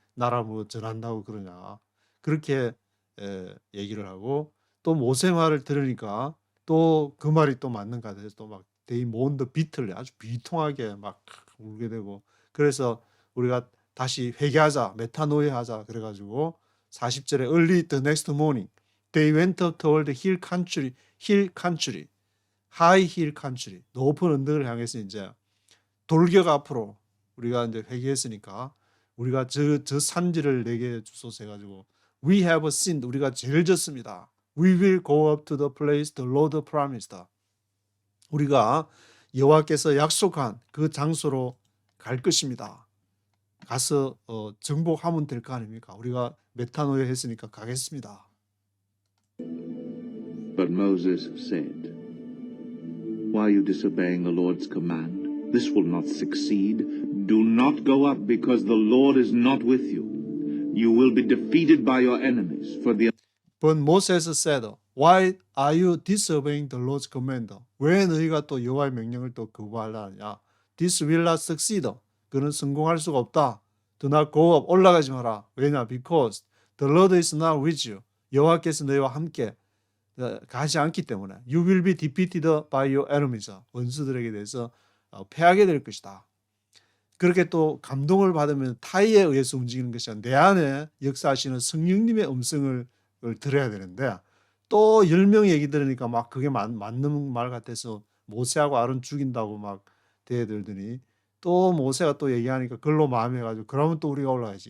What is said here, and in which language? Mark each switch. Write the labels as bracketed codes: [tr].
[ko] 나라 뭐 전한다고 그러냐. 그렇게 얘기를 하고 또 모세 말을 들으니까 또 그 말이 또 맞는 것 같아서 또 막 [en] they mourn the bitterly [ko] 아주 비통하게 막 울게 되고 그래서 우리가 다시 회개하자 메타노이하자 그래가지고 40절에 [en] early the next morning they went up toward the hill country [ko] high hill country 높은 언덕을 향해서 이제 돌격 앞으로 우리가 이제 회개했으니까 우리가 저 산지를 내게 주소서 해가지고 [en] we have sinned [ko] 우리가 죄를 졌습니다. [en] We will go up to the place the Lord promised. [ko] 우리가 여호와께서 약속한 그 장소로 갈 것입니다. 가서 정복하면 될 거 아닙니까? 우리가 메타노에 했으니까 가겠습니다. [en] But Moses said, Why are you disobeying the Lord's command? This will not succeed. Do not go up because the Lord is not with you. You will be defeated by your enemies. For the But Moses said, Why are you disobeying the Lord's command? [ko] 왜 너희가 또 여호와의 명령을 또 거부하려느냐? [en] This will not succeed. [ko] 그는 성공할 수가 없다. [en] Do not go up. [ko] 올라가지 마라. 왜냐? [en] Because the Lord is not with you. [ko] 여호와께서 너희와 함께 가지 않기 때문에 [en] You will be defeated by your enemies. [ko] 원수들에게 대해서 패하게 될 것이다. 그렇게 또 감동을 받으면 타의에 의해서 움직이는 것이 아니라 내 안에 역사하시는 성령님의 음성을 들어야 되는데 또 10명 얘기 들으니까 막 그게 맞는 말 같아서 모세하고 아론 죽인다고 막 대들더니 또 모세가 또 얘기하니까 그걸로 마음에 가지고 그러면 또 우리가 올라가야지.